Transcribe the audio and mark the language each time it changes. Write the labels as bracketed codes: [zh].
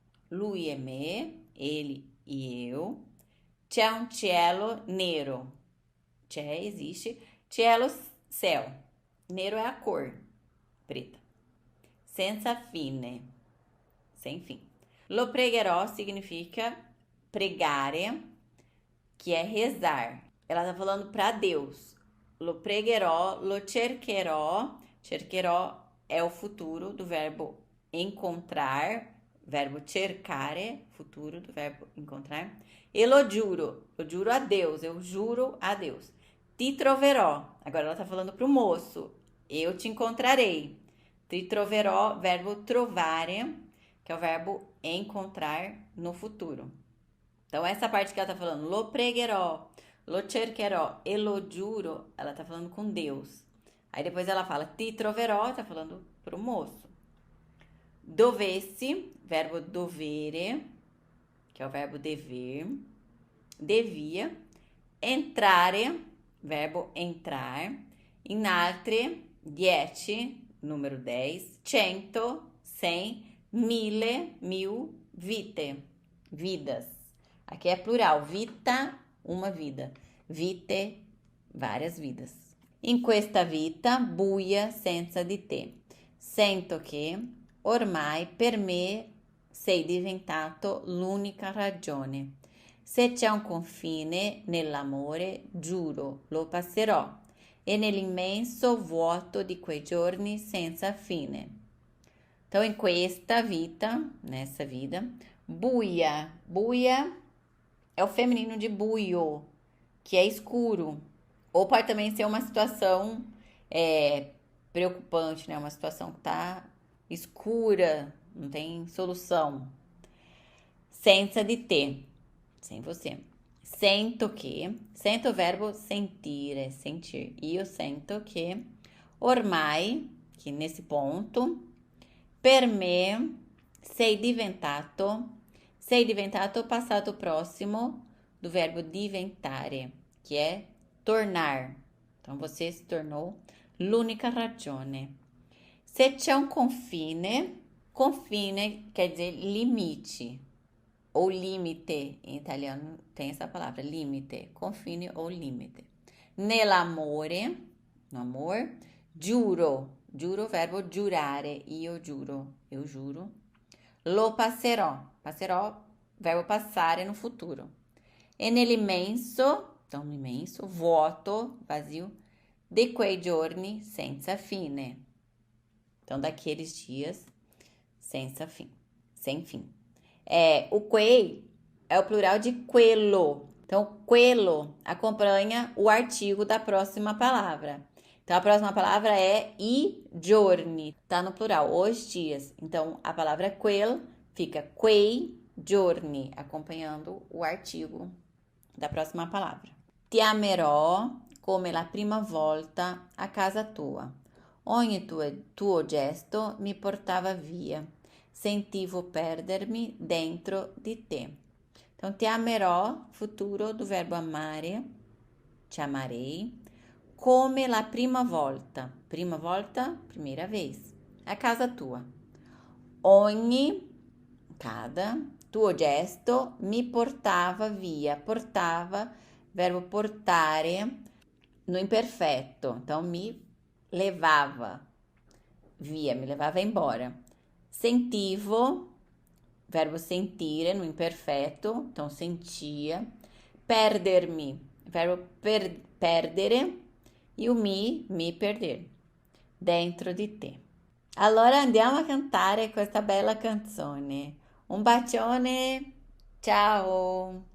[it] Lui e me, [pt] ele e eu. [it] C'è un cielo nero. C'è, existe. [pt] Cielo, céu. Nero é a cor, preta. Senza fine, sem fim. Lo pregherò significa pregare, que é rezar. Ela tá falando para Deus. Lo pregherò, lo cercherò. Cercherò é o futuro do verbo encontrar. Verbo cercare, futuro do verbo encontrar. [it] E lo giuro. [pt] Eu juro a Deus. Eu juro a Deus. Ti troverò. Agora ela tá falando pro moço. Eu te encontrarei. [it] Ti troverò, [pt] verbo trovare, que é o verbo encontrar no futuro. Então, essa parte que ela tá falando, [it] lo pregherò, lo cercherò e lo giuro, [pt] ela tá falando com Deus. Aí depois ela fala, ti troverò, tá falando pro moço. Dovessi, verbo dovere, que é o verbo dever, devia. Entrare, verbo entrar. In altre, 10, número 10. 100, 100. mille, mil, vite, vidas. Aqui é plural, vita, uma vida. Vite, várias vidas. [it] In questa vita buia senza di te. Sento che ormai per me sei diventato l'unica ragione. Se c'è un confine nell'amore, giuro, lo passerò. E nell'immenso vuoto di quei giorni senza fine. [pt] Então, em [it] questa vita, [pt] nessa vida, buia. Buia é o feminino de buio, que é escuro. Ou pode também ser uma situação preocupante, né? Uma situação que tá escura, não tem solução. Senza di te, sem você. Sento que, sento o verbo sentire, sentir. [it] Io sento que, [pt] ormai, que nesse ponto, per me, sei diventato passato próximo do verbo diventare, que é tornar. Então, você se tornou [it] l'unica ragione. Se c'è un confine, [pt] confine quer dizer limite, ou limite, em italiano tem essa palavra, limite, confine ou limite. Nell'amore, no amor, giuro, giuro, verbo giurare, io giuro, eu juro. Lo passerò, passerò, verbo passare no futuro. E nell'immenso, então imenso, vuoto, vazio, [it] de quei giorni senza fine. [pt] Então, daqueles dias senza fim, sem fim. O quei é o plural de quello. Então, quello acompanha o artigo da próxima palavra. Então, a próxima palavra é i giorni. Tá no plural, os dias. Então, a palavra quel fica quei giorni, acompanhando o artigo da próxima palavra. [it] Ti amerò come la prima volta a casa tua. Ogni tuo gesto mi portava via. Sentivo perdermi dentro di te. [pt] Então, [it] ti amerò, [pt] futuro do verbo amare, te amarei, [it] come la prima volta. [pt] Prima volta, primeira vez. [it] A casa tua. [pt] Ogni, cada, [it] tuo gesto, mi portava via. [pt] Portava, verbo portare, no imperfeito. Então, me levava via, me levava embora. Sentivo, verbo sentire, no imperfeito, então sentia. Perdermi, verbo perdere, e o me perder, [it] dentro di te. Allora andiamo a cantare questa bella canzone. Un bacione, ciao!